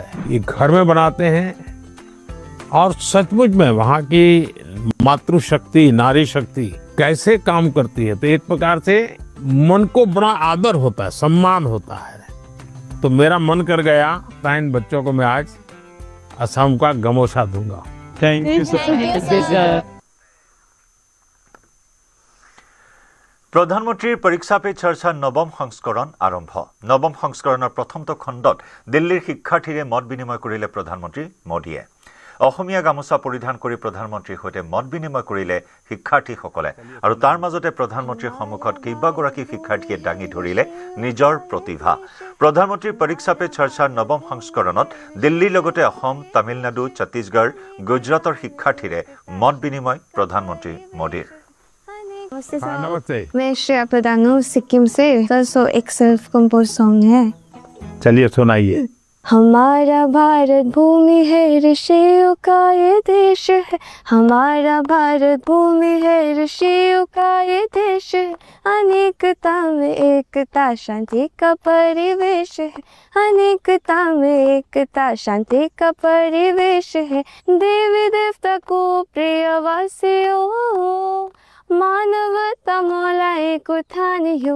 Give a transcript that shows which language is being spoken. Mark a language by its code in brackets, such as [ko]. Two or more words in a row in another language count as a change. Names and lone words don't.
[hi] ये घर में बनाते हैं और सचमुच में वहाँ की मातृशक्ति नारी शक्ति कैसे काम करती है, तो एक प्रकार से मन को बड़ा आदर होता है, सम्मान होता है। तो मेरा मन कर गया था इन बच्चों को मैं आज असम का गमोसा दूंगा। [en] Thank you sir. [as] প্ৰধানমন্ত্ৰীৰ পৰীক্ষা পে চৰ্চাৰ নৱম সংস্কৰণ আৰম্ভ। নৱম সংস্কৰণৰ প্ৰথমটো খণ্ডত দিল্লীৰ শিক্ষাৰ্থীৰে মত বিনিময় কৰিলে প্ৰধানমন্ত্ৰী মোদীয়ে। অসমীয়া গামোচা পৰিধান কৰি প্ৰধানমন্ত্ৰীৰ সৈতে মত বিনিময় কৰিলে শিক্ষাৰ্থীসকলে আৰু তাৰ মাজতে প্ৰধানমন্ত্ৰীৰ সন্মুখত কেইবাগৰাকী শিক্ষাৰ্থীয়ে দাঙি ধৰিলে নিজৰ প্ৰতিভা প্ৰধানমন্ত্ৰীৰ পৰীক্ষা পে চৰ্চাৰ নৱম সংস্কৰণত দিল্লীৰ লগতে অসম তামিলনাডু ছত্তীশগড় গুজৰাটৰ শিক্ষাৰ্থীৰে মত বিনিময় প্ৰধানমন্ত্ৰী মোদীৰ [hi] नमस्ते मैं श्रेया प्रधान हूँ सिक्किम से सो एक [en] self compose song [hi] है चलिए सुनाइए हमारा भारत भूमि है ऋषियों का ये देश है हमारा भारत भूमि है ऋषियों का ये देश है अनेकता में एकता शांति का परिवेश है अनेकता में एकता शांति का परिवेश है देवी देवता को प्रिय वासियों मानवता मौला एक उठानियो